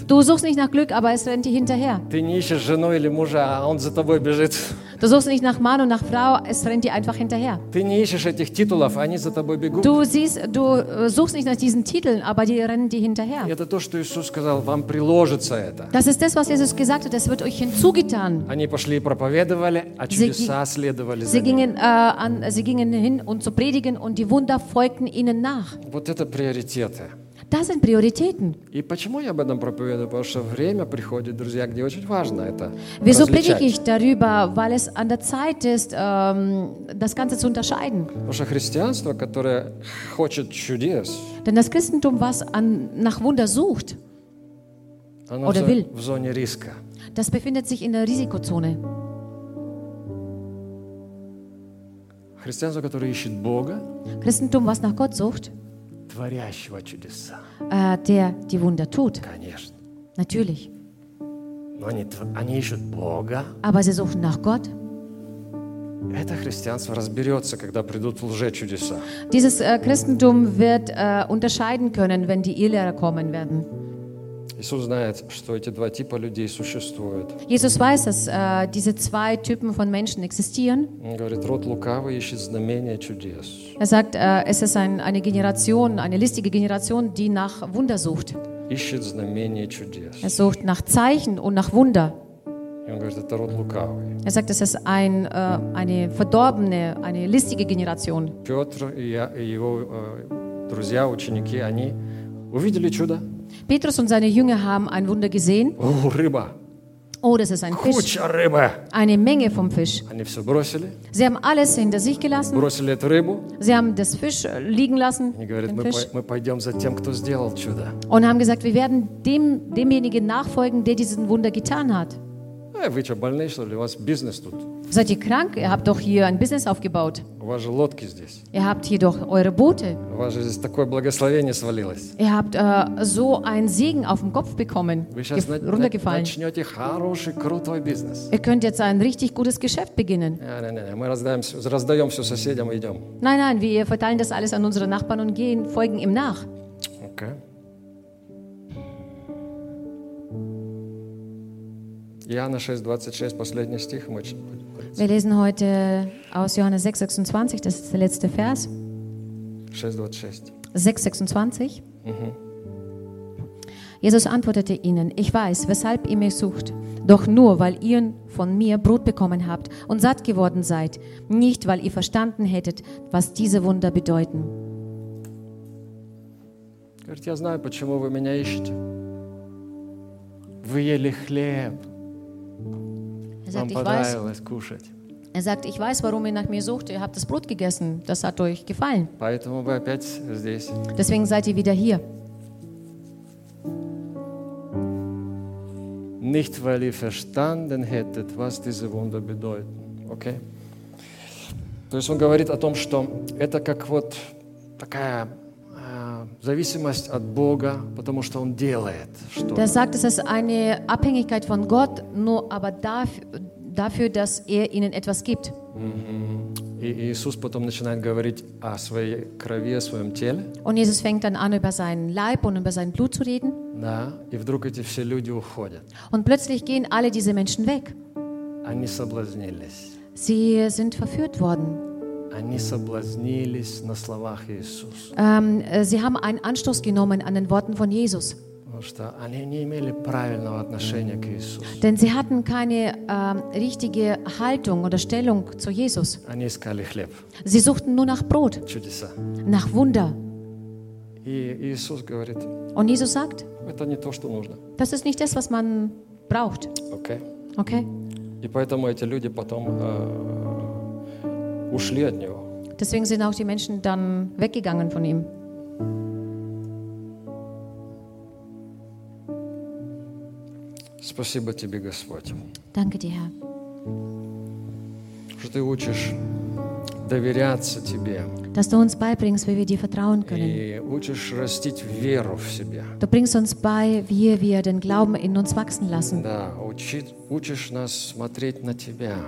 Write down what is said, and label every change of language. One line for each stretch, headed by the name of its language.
German: Du suchst nicht nach Glück, aber es rennt dir hinterher.
Russian: Ты не ищешь жену или мужа, а он за тобой бежит.
German: Du suchst nicht nach Mann und nach Frau, es rennt dir einfach hinterher.
Russian: Ты не ищешь этих титулов, они за тобой бегут.
German: Du suchst nicht nach diesen Titeln, aber die rennen dir hinterher.
Russian: Это то, что Иисус сказал, вам приложится это.
German: Das ist das, was Jesus gesagt hat, es wird euch hinzugetan.
Russian: Они пошли и проповедовали, а чудеса следовали за ними.
German: Sie gingen hin, um zu predigen, und die Wunder folgten ihnen nach.
Russian: Вот это приоритеты.
German: Das sind Prioritäten.
Russian: И почему я об этом проповедую? Потому что время приходит, друзья, где очень важно это различать.
German: Wieso predige ich darüber? Weil es an der Zeit ist, das Ganze zu unterscheiden.
Russian: Потому что христианство, которое хочет чудес,
German: denn das Christentum, was nach Wunder sucht, oder will,
Russian: в зоне риска.
German: Das befindet sich in der Risikozone.
Russian: Христианство, которое ищет Бога,
German: Christentum, was nach Gott sucht,
Russian: творящего чудеса,
German: der die Wunder tut,
Russian: конечно,
German: natürlich.
Russian: Но они ищут Бога,
German: aber sie suchen nach Gott.
Russian: Это христианство разберется, когда придут лжечудеса.
German: Dieses Christentum wird unterscheiden können, wenn die Irrlehrer kommen werden.
Russian: Иисус знает, что эти два типа людей существуют.
German: Jesus weiß, dass diese zwei Typen von Menschen existieren.
Russian: Он говорит, род лукавый ищет знамения чудес.
German: Er sagt, es ist eine Generation, eine listige Generation, die nach Wunder sucht.
Russian: Ищет знамения чудес.
German: Er sucht nach Zeichen und nach Wunder.
Russian: И он говорит, это род лукавый.
German: Er sagt, es ist eine verdorbene, eine listige Generation.
Russian: Петр и его друзья, ученики, они увидели чудо.
German: Petrus und seine Jünger haben ein Wunder gesehen. Oh, das ist ein Fisch.
Russian: Куча рыбы.
German: Eine Menge vom Fisch.
Russian: Они все бросили.
German: Sie haben alles hinter sich gelassen.
Russian: Бросили эту рыбу.
German: Sie haben das Fisch liegen lassen.
Russian: Они говорят, мы пойдем за тем, кто сделал чудо.
German: Und haben gesagt, wir werden demjenigen nachfolgen, der diesen Wunder getan hat.
Russian: Вы что, больные, что ли? У вас бизнес тут.
German: Seid ihr krank? Ihr habt doch hier ein Business aufgebaut.
Russian: У вас же лодки здесь.
German: Ihr habt hier doch eure Boote.
Russian: У вас же здесь такое благословение свалилось.
German: Ihr habt so einen Segen auf dem Kopf bekommen.
Russian: Вы сейчас
German: runtergefallen.
Russian: Начнете хороший, крутой бизнес.
German: Ihr könnt jetzt ein richtig gutes Geschäft beginnen.
Russian: Nein, мы раздаем все соседям и идем.
German: Nein, wir verteilen das alles an unsere Nachbarn und folgen ihm nach. Okay.
Russian: Иоанна 6:26, последний стих.
German: Wir lesen heute aus Johannes 6:26, das ist der letzte Vers. 6:26. Jesus antwortete ihnen: Ich weiß, weshalb ihr mich sucht, doch nur, weil ihr von mir Brot bekommen habt und satt geworden seid, nicht, weil ihr verstanden hättet, was diese Wunder bedeuten.
Russian: Говорит, я знаю, почему вы меня ищете. Вы ели хлеб.
German: Er sagt, ich weiß, warum ihr nach mir sucht. Ihr habt das Brot gegessen. Das hat euch gefallen. Deswegen seid ihr wieder hier. Nicht, weil ihr verstanden hättet, was diese Wunder bedeuten. Okay?
Russian: То есть он говорит о том, что это как вот такая зависимость от Бога, потому что он делает что-то.
German: Er sagt, es ist eine Abhängigkeit von Gott, nur aber dafür, dass er ihnen etwas gibt.
Russian: Иисус потом начинает говорить о своей крови, о своем теле.
German: Und Jesus fängt dann an, über seinen Leib und über sein Blut zu reden.
Russian: Да, и вдруг эти все люди уходят.
German: Und plötzlich gehen alle diese Menschen weg.
Russian: Они соблазнились.
German: Sie sind verführt worden.
Russian: Они соблазнились на словах Иисуса.
German: Sie haben einen Anstoß genommen an den Worten von Jesus.
Russian: Потому что они не имели правильного отношения к Иисусу.
German: Denn sie hatten keine richtige Haltung oder Stellung zu Jesus.
Russian: Они искали хлеб.
German: Sie suchten nur nach Brot.
Russian: Чудеса.
German: Nach Wunder.
Russian: И Иисус говорит.
German: Und Jesus sagt.
Russian: Это не то, что нужно.
German: Das ist nicht das, was man braucht. Okay. Okay.
Russian: И поэтому эти люди потом ушли от него.
German: Deswegen sind auch die Menschen dann weggegangen von ihm.
Russian: Спасибо тебе, Господь.
German: Danke dir, Herr.
Russian: Что ты учишь доверяться тебе.
German: Dass du uns beibringst, wie wir dir vertrauen können.
Russian: И учишь растить веру в себе.
German: Du bringst uns bei, wie wir den Glauben in uns wachsen lassen.
Russian: Да, учишь нас смотреть на тебя.